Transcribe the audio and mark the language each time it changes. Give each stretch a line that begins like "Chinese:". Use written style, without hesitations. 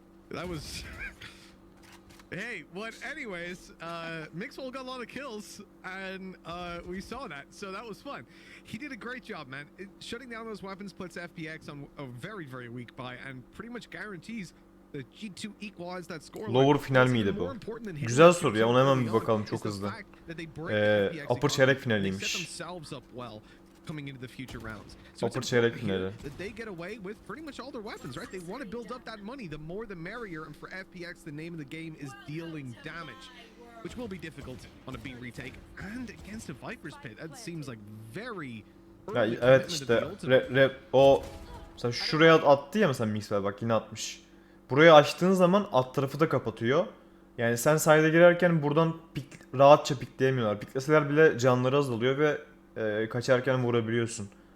English: That was... Hey, what? Anyways, Mixwell got a lot of kills, and we saw that, so that was fun. He did a great job, man. Shutting down those weapons puts FPX on a very, very weak buy, and pretty much guarantees that G2 equalize that score.
Turkish: Lower final miydi bu? Güzel soru ya, ona hemen bir bakalım çok hızlı. Upper çeyrek finaliymiş.
English: Coming into the future rounds.
Turkish: So Upper çeyrek finali.
English: They get away with pretty much all their weapons, right? They want to build up that money. The more the merrier, and for FPX, the name of the game is dealing damage, which will be difficult on a B retake and against a Viper's Pit. That seems like very
Turkish: ya, evet işte o mesela şuraya attı ya mesela Mixwell, bak yine atmış. Burayı açtığın zaman alt tarafı da kapatıyor. Yani sen side'e girerken buradan rahatça pikleyemiyorlar. Pikleseler bile canları azalıyor ve kaçarken vurabiliyorsun.